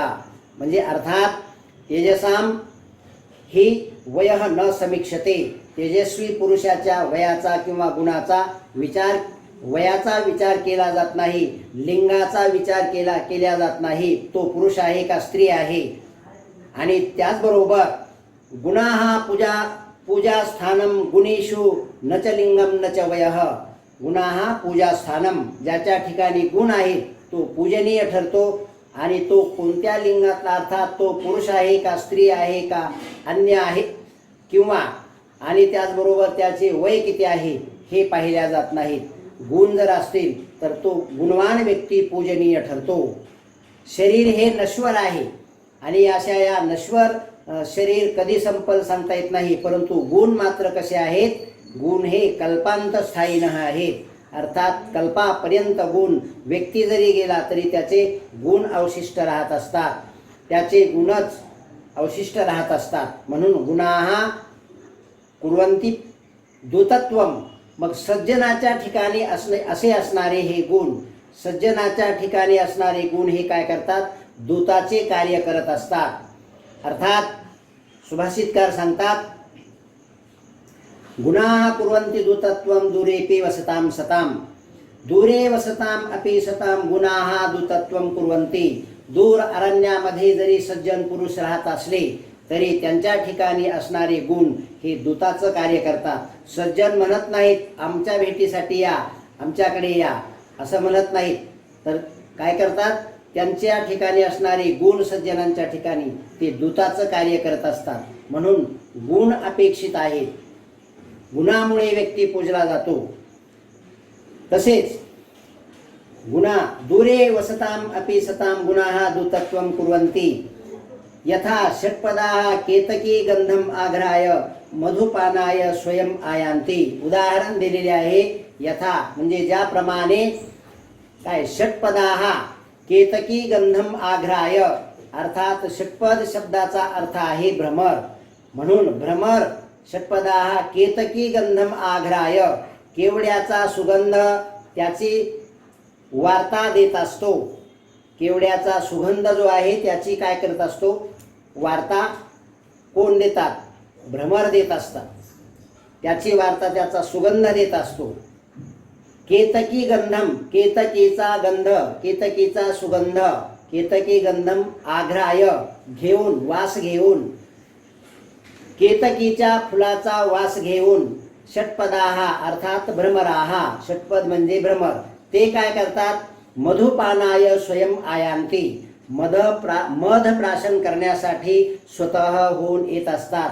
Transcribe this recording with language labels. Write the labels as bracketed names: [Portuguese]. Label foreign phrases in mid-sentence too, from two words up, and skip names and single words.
[Marathi] म्हणजे अर्थात [Sanskrit] तेजसाम ही वयः न समीक्षते. [Marathi] तेजस्वी पुरुषाच्या वयाचा किंवा गुणाचा वयाचा विचार केला जात नाही, लिंगाचा विचार केला जात नाही. तो पुरुष आहे का स्त्री आहे. आणि त्याचबरोबर [Sanskrit] गुणाः पूजा पूजास्थानम गुणेषु न च लिंगम न च वयः. गुणाहा पूजास्थानम, [Marathi] ज्याच्या ठिकाणी गुण आहे तो पूजनीय ठरतो. आणि तो कोणत्या लिंगातला, अर्थात तो पुरुष आहे का स्त्री आहे का अन्य आहे किंवा, आणि त्याचबरोबर त्याचे वय किती आहे हे पाहिल्या जात नाहीत. गुण जर असतील तर तो गुणवान व्यक्ती पूजनीय ठरतो. शरीर हे नश्वर आहे आणि अशा या नश्वर शरीर कधी संपल सांगता येत नाही, परंतु गुण मात्र कसे आहेत, गुण हे कल्पांत स्थायी न आहेत. अर्थात कल्पापर्यंत गुण, व्यक्ती जरी गेला तरी त्याचे गुण अवशिष्ट राहत असतात, त्याचे गुणच अवशिष्ट राहत असतात. [Sanskrit] म्हणून गुणाहा कुर्वन्ति दूतत्वम. [Marathi] मग सज्जनाच्या ठिकाणी असे असणारे हे गुण, सज्जनाच्या ठिकाणी असणारे गुण हे काय करतात, दूताचे कार्य करत असतात. अर्थात सुभाषितकार सांगतात, [Sanskrit] गुणाः कुर्वन्ति दूतत्वं दूरेपि वसतां सताम. दूरे वसताम अपि सताम गुणाः दूतत्वं कुर्वन्ति. [Marathi] दूर अरण्यामध्ये जरी सज्जन पुरुष राहत असले तरी त्यांच्या ठिकाणी असणारे गुण हे दूताचं कार्य करतात. सज्जन म्हणत नाहीत आमच्या भेटीसाठी या, आमच्याकडे या असं म्हणत नाहीत, तर काय करतात, त्यांच्या ठिकाणी असणारे गुण सज्जनांच्या ठिकाणी ते दूताचं कार्य करत असतात. म्हणून गुण अपेक्षित आहेत, गुणामुळे व्यक्ती पूजला जातो. [Sanskrit] तसेच गुणा दूरे वसताम अपि सताम गुणाः दूतत्वं कुर्वन्ति. यथा षट्पदाः केतकी गंधम आघ्राय मधुपानाय स्वयं आयांती. [Marathi] उदाहरण दिलेले आहे. यथा म्हणजे ज्याप्रमाणे काय, [Sanskrit] षट्पदाः केतकी गंधम आघ्राय, [Marathi] अर्थात षट्पद शब्दाचा अर्थ आहे भ्रमर. म्हणून भ्रमर [Sanskrit] षट्पदाः केतकी गंधम आघ्राय, [Marathi] केवड्याचा सुगंध त्याची वार्ता देत असतो. केवड्याचा सुगंध जो आहे त्याची काय करत असतो, वार्ता कोण देतात, भ्रमर देत असतात. त्याची वार्ता, त्याचा सुगंध देत असतो. [Sanskrit] केतकी गंधम, [Marathi] केतकीचा गंध, केतकीचा सुगंध, [Sanskrit] केतकी गंधम आघ्राय [Marathi] घेऊन, वास घेऊन, केतकीच्या फुलाचा वास घेऊन. षट्पदाः अर्थात भ्रमराहा, षट्पद म्हणजे भ्रमर, ते काय करतात, [Sanskrit] मधुपानाय स्वयं आयांती. [Marathi] मध प्राशन करण्यासाठी स्वतः होऊन येत असतात.